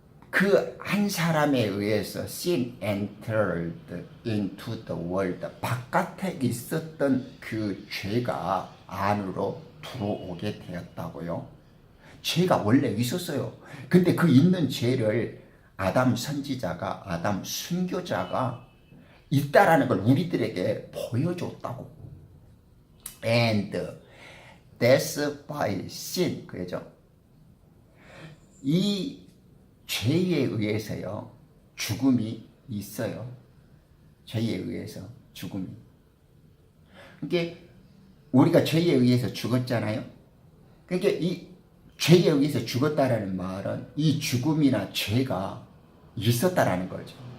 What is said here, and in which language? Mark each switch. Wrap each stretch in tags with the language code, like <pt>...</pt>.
<ko>그 한 사람에 의해서</ko> <en>sin entered into the world,</en> <ko>바깥에 있었던 그 죄가 안으로 들어오게 되었다고요. 죄가 원래 있었어요. 근데 그 있는 죄를 아담 선지자가, 아담 순교자가 있다라는 걸 우리들에게 보여줬다고.</ko> <en>And death by sin,</en> <ko>그죠? 이 죄에 의해서요, 죽음이 있어요. 죄에 의해서 죽음이. 그러니까 우리가 죄에 의해서 죽었잖아요. 그러니까 이 죄에 의해서 죽었다라는 말은 이 죽음이나 죄가 있었다라는 거죠.</ko>